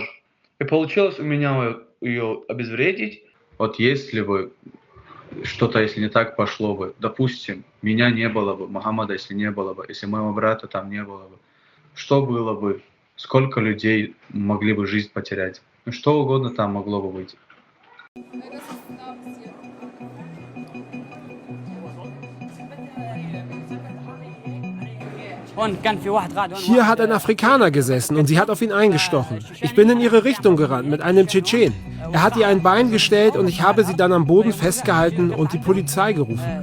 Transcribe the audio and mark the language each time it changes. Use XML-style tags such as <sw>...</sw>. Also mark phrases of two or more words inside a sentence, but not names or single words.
<ru>И получилось у меня ее обезвредить. Вот если бы что-то, если не так пошло бы, допустим, меня не было бы, Мухаммада, если не было бы, если моего брата там не было бы, что было бы, сколько людей могли бы жизнь потерять, ну, что угодно там могло бы быть.</ru> <de>Hier hat ein Afrikaner gesessen und sie hat auf ihn eingestochen. Ich bin in ihre Richtung gerannt mit einem Tschetschen. Er hat ihr ein Bein gestellt und ich habe sie dann am Boden festgehalten und die Polizei gerufen.</de>